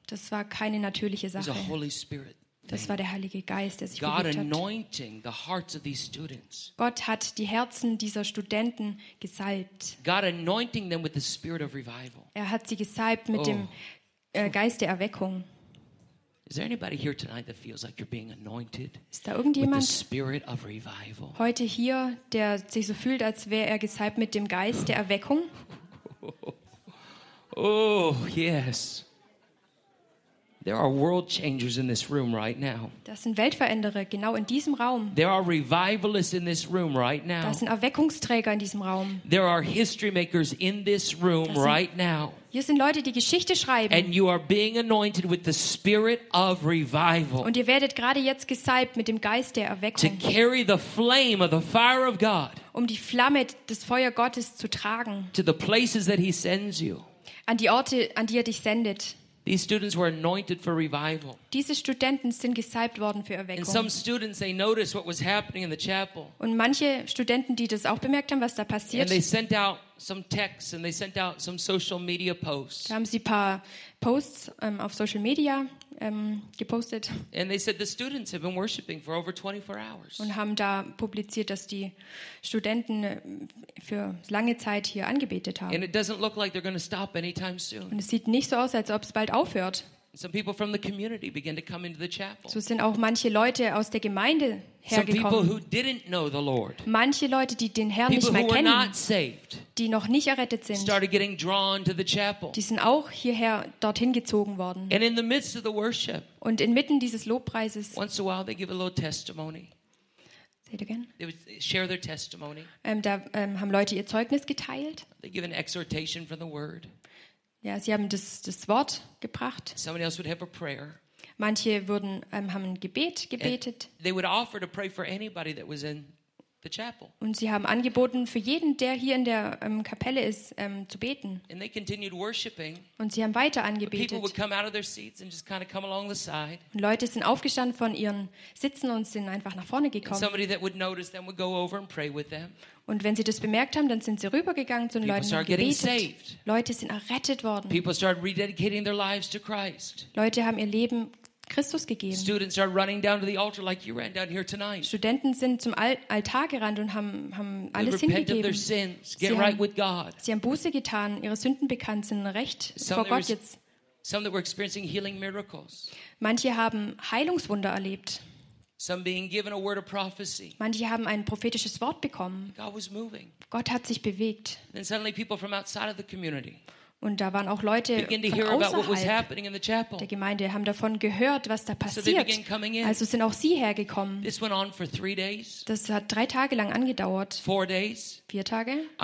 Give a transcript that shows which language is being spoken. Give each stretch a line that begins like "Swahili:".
German: Das war keine natürliche Sache.
English: It was a Holy Spirit.
German: Das war der Heilige Geist, der sich bewegt hat. Gott hat die Herzen dieser Studenten gesalbt. Er hat sie gesalbt mit dem Geist der Erweckung.
English: Is there anybody here tonight that feels like you're being anointed?
German: Ist da irgendjemand
English: with the spirit of revival?
German: Heute hier, der sich so fühlt, als wäre er gesalbt mit dem Geist der Erweckung?
English: Oh, yes. There are world changers in this room right now.
German: Das sind Weltveränderer genau in diesem Raum.
English: There are revivalists in this room right now.
German: Das sind Erweckungsträger in diesem Raum.
English: There are history makers in this room right now.
German: Hier sind Leute, die Geschichte schreiben.
English: And you are being anointed with the spirit of revival.
German: Und ihr werdet gerade jetzt gesalbt mit dem Geist der Erweckung.
English: To carry the flame of the fire of God.
German: Um die Flamme des Feuer Gottes zu tragen.
English: To the places that he sends you.
German: An die Orte, an die er dich sendet.
English: These students were anointed for revival.
German: Diese Studenten sind gesalbt worden für Erweckung.
English: And some students, they noticed what was happening in the chapel.
German: Und manche Studenten, die das auch bemerkt haben, was da passiert.
English: And they sent out some texts and they sent out some social media posts.
German: Da haben sie paar Posts auf Social Media gepostet.
English: And they said the students have been worshiping for over 24 hours.
German: Und haben da publiziert, dass die Studenten für lange Zeit hier angebetet haben.
English: And it doesn't look like they're going to stop anytime soon.
German: Und es sieht nicht so aus, als ob es bald aufhört.
English: Some people from the community began to come into the chapel.
German: So sind auch manche Leute aus der Gemeinde hergekommen.
English: Some people who didn't know the Lord.
German: Manche Leute, die den Herrn nicht mehr kennen.
English: People who were not saved.
German: Die noch nicht errettet sind.
English: Started getting drawn to the chapel.
German: Die sind auch hierher dorthin gezogen worden.
English: And in the midst of the worship.
German: Und inmitten dieses Lobpreises.
English: Once in a while they give a little testimony. Say it again. They would share their testimony.
German: Haben Leute ihr Zeugnis geteilt.
English: They give an exhortation from the Word.
German: Ja, sie haben das Wort gebracht.
English: Somebody else would have a prayer.
German: Manche würden haben ein Gebet gebetet.
English: And they would offer to pray for anybody that was in the chapel.
German: Und sie haben angeboten, für jeden, der hier in der Kapelle ist, zu beten.
English: And they continued worshiping.
German: Und sie haben weiter angebetet.
English: People would come out of their seats and just kind of come along the side.
German: Und Leute sind aufgestanden von ihren Sitzen und sind einfach nach vorne gekommen.
English: And somebody that would notice them would go over and pray with them.
German: Und wenn sie das bemerkt haben, dann sind sie rübergegangen zu den
English: People
German: Leuten und gebetet.
English: Saved.
German: Leute sind errettet worden.
English: People started rededicating their lives to Christ.
German: Leute haben ihr Leben Christus gegeben.
English: Students are running down to the altar like you ran down here tonight.
German: Studenten sind zum Altar gerannt und haben alles
English: they
German: hingegeben.
English: Of their sins, get right with God.
German: Sie haben Buße getan, ihre Sünden bekannt, sind recht
English: some
German: vor Gott jetzt.
English: Some that were experiencing healing miracles.
German: Manche haben Heilungswunder erlebt.
English: Some being given a word of prophecy.
German: Manche haben ein prophetisches Wort bekommen.
English: God was moving.
German: Gott hat sich bewegt.
English: And suddenly people from outside of the community.
German: Und da waren auch Leute von außerhalb der Gemeinde, haben davon gehört, was da passiert. Also sind auch sie hergekommen. Das hat 3 Tage lang angedauert. 4 Tage.